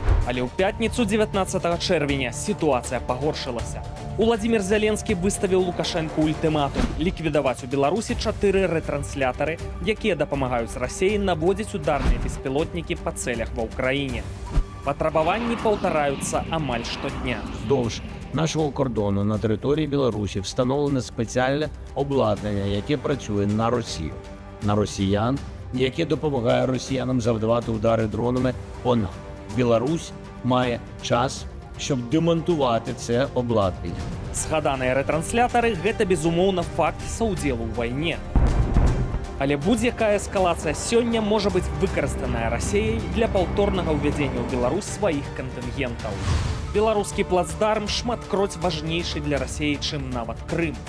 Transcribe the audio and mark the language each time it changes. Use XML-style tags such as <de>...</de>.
<be>Але ў пятніцу 19 чэрвеня сітуацыя пагоршылася. Уладзімір Зеленскі выставіў Лукашенку ультыматум ліквідаваць у Беларусі 4 рэтранслятары, якія дапамагаюць Расіі наводзіць ударныя беспілотнікі па цэлях ва ўкраіне. Патрабаванні паўтараюцца амаль штодня.</be> <uk>Вздовж нашого кордону на території Білорусі встановлене спеціальне обладнання, яке працює на Росію, на росіян, яке допомагає росіянам завдавати удари дронами по нам. Білорусь має час, щоб демонтувати це обладнання.</uk> <be>Згаданыя рэтранслятары – гэта, безумоўна, факт саўдзелу ў вайне. Але будь-якая эскалацыя сёння можа быць выкарыстаная Расіяй для паўторнага ўвядзення ў Беларусь сваіх кантынгентаў. Беларускі плацдарм шматкроць важнейшы для Расіі, чым нават Крым.</be>